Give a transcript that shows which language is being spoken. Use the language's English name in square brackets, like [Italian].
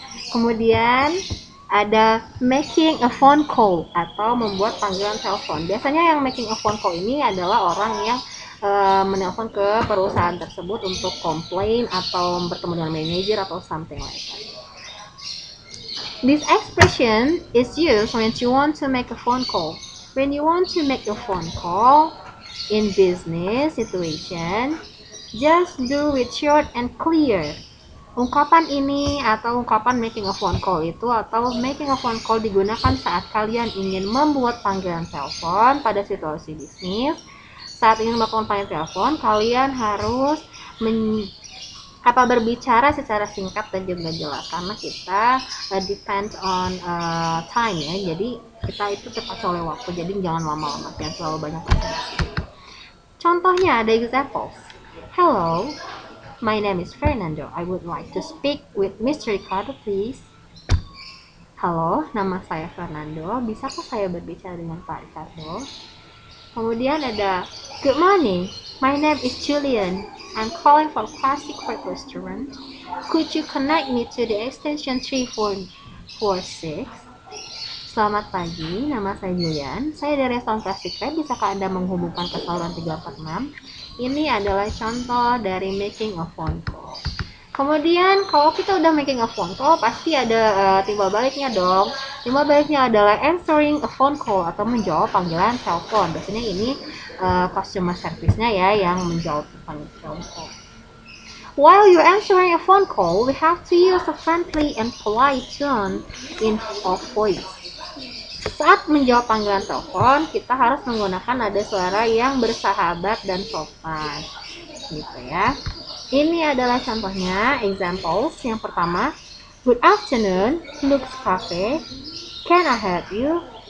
[Indonesian] Kemudian ada making a phone call atau membuat panggilan telepon. Biasanya yang making a phone call ini adalah orang yang menelpon ke perusahaan tersebut untuk komplain atau bertemu dengan manajer atau [English] something like that. This expression is used when you want to make a phone call. When you want to make a phone call in business situation, just do it short and clear. [Indonesian] Ungkapan ini atau ungkapan making a phone call itu atau making a phone call digunakan saat kalian ingin membuat panggilan telepon pada situasi bisnis. Saat ingin melakukan panggilan telepon, kalian harus berbicara secara singkat dan juga jelas karena kita [English] depend on time [Indonesian] ya. Jadi kita itu terpacu oleh waktu. Jadi jangan lama-lama, jangan terlalu banyak basa-basi. Contohnya ada examples. [English] Hello, my name is Fernando. I would like to speak with Mr. [Indonesian] Ricardo, please. Halo, nama saya Fernando. Bisakah saya berbicara dengan Pak Ricardo? Kemudian ada [English] good morning. My name is Julian. I'm calling from Classic Park Restaurant. Could you connect me to the extension 3446? [Indonesian] Selamat pagi, nama saya Julian. Saya dari restoran Classic Park. Bisakah Anda menghubungkan ke saluran 346? Ini adalah contoh dari making a phone call. Kemudian kalau kita udah making a phone call, pasti ada timbal baliknya dong. Timbal baliknya adalah answering a phone call atau menjawab panggilan telepon. Biasanya ini customer service-nya ya yang menjawab panggilan telepon. [English] While you're answering a phone call, we have to use a friendly and polite tone of voice. [Indonesian] Saat menjawab panggilan telepon, kita harus menggunakan nada suara yang bersahabat dan sopan, gitu ya. Ini adalah contohnya, [English] examples. Yang pertama, good afternoon, Lux Cafe. Can I help you?